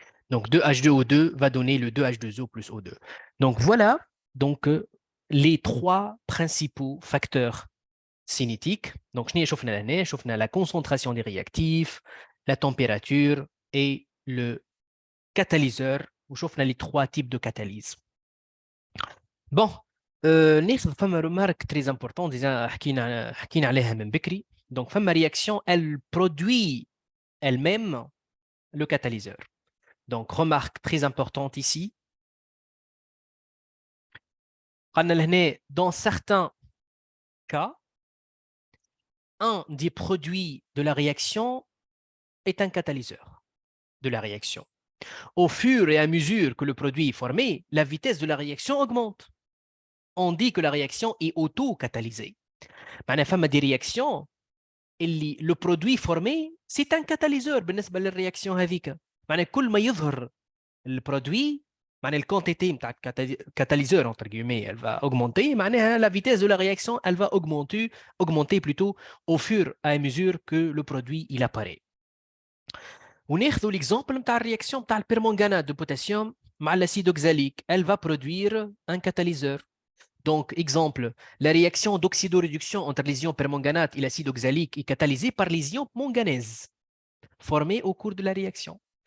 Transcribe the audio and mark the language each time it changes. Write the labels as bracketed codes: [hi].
[fr] Donc 2H2O2 va donner le 2H2O plus O2. Donc voilà donc, les trois principaux facteurs cinétiques. Donc je n'ai la concentration des réactifs, la température et le catalyseur. Je les trois types de catalyse. [ar] Bon, ناخذ فما [fr] remarque très importante déjà [ar] حكينا عليها من بكري. [fr] Donc فما réaction, elle produit elle-même le catalyseur. Donc remarque très importante ici. Dans certains cas, un des produits de la réaction est un catalyseur de la réaction. Au fur et à mesure que le produit est formé, la vitesse de la réaction augmente. On dit que la réaction est auto-catalysée. [ar] معناها فما [fr] des réactions اللي le produit formé c'est un catalyseur [ar] بالنسبة للرياكسيون هذيك. معناها كل ما يظهر البرودوي معناها الكونتيتي نتاع [fr] catalyseur entre guillemets elle va augmenter. معناها la vitesse de la réaction elle va augmenter plutôt au fur et à mesure que le produit il apparaît. وناخذوا l'exemple [ar] نتاع الرياكسيون نتاع [fr] البيرمنganate de potassium مع l'acide oxalique, elle va produire un catalyseur. Donc, exemple, la réaction d'oxydoréduction entre les ions permanganate et l'acide oxalique est catalysée par les ions manganèse formés au cours de la réaction.